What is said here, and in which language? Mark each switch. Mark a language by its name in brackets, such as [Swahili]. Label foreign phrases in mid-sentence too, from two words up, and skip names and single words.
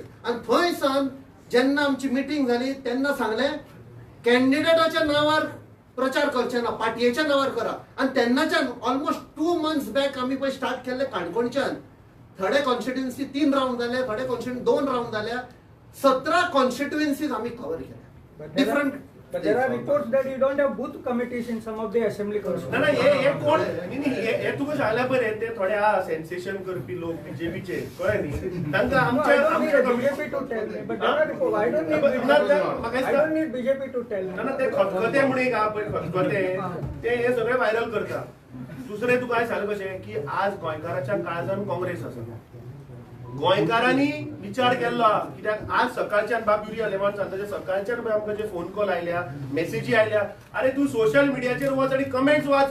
[Konkani] आनी थंयसान जेन्ना आमची मिटींग जाली तेन्ना सांगलें कॅन्डिडेटाच्या नांवार प्रचार करचे ना, पाटयेच्या नांवार करा. आनी तेन्नाच्यान [English] almost 2 months back [Konkani] आमी पळय स्टार्ट केल्ले काणकोणच्यान. थोडे कॉन्स्टिट्युएन्सी 3 राउंड जाले, थोडे कॉन्स्टिट्युएन्सी 2 राउंड जाल्या. 17 कॉन्स्टिट्युएन्सीज आमी कव्हर केल्या. डिफरंट. [English] But there are reports that you don't have booth committees in some of the assembly councils. [Konkani] ना हे कोण हे तुका सांगल्या पळय ते थोडे आहा सेन्सेशन करपी लोक बीजेपीचे, कळ्ळें न्ही. तांकां आमच्या [English] BJP to tell me, but I don't need BJP to tell me. [Konkani] ना ते खतखते म्हणून एक आहा पळय खतखते, ते हे सगळे व्हायरल करता. दुसरे तुका हांवें सांगलें कशें की आज गोंयकाराच्या काळजान काँग्रेस आसा. गोंयकारांनी विचार केल्लो हा कित्याक आज सकाळच्यान बाब युरी आलेमान सांगता सकाळच्यान आमकां जे [English] phone call [Konkani] आयल्या मेसेजी आयल्या अरे तूं [English] social mediacher [Konkani] वच आनी कमेंट्स वाच